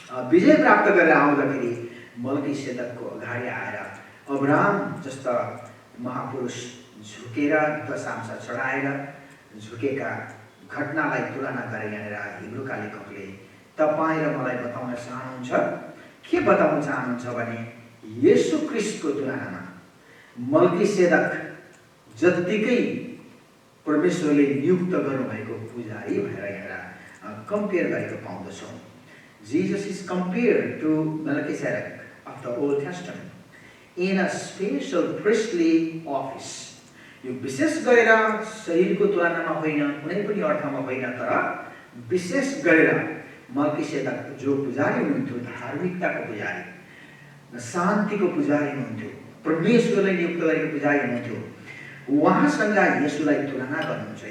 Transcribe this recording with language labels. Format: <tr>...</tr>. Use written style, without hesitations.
<ne>विजय प्राप्त गरेर आउँदाखेरि मल्कीसेदकको अगाडि आएर अब्राहम जस्ता महापुरुष झुकेर दशांश चढाएर झुकेका घटनालाई तुलना गरेर यहाँनिर हिब्रूका लेखकले तपाईँ र मलाई बताउन चाहनुहुन्छ। के बताउन चाहनुहुन्छ भने येशू ख्रीष्टको तुलनामा मल्कीसेदक जत्तिकै परमेश्वरले नियुक्त गर्नुभएको पुजारी भनेर यहाँ कम्पेयर गरेको पाउँदछौँ।</ne> <en>Jesus is compared to Melchizedek of the Old Testament in a special priestly office.</en> <ne>यो विशेष गरेर शरीरको तुलनामा होइन, कुनै पनि अर्थमा होइन, तर विशेष गरेर मल्कीसेदक जो पुजारी हुनुहुन्थ्यो, धार्मिकताको पुजारी, शान्तिको पुजारी हुनुहुन्थ्यो, परमेश्वरले नियुक्त गरेको पुजारी हुनुहुन्थ्यो, उहाँसँग येशूलाई तुलना गर्नुहुन्छ।</ne>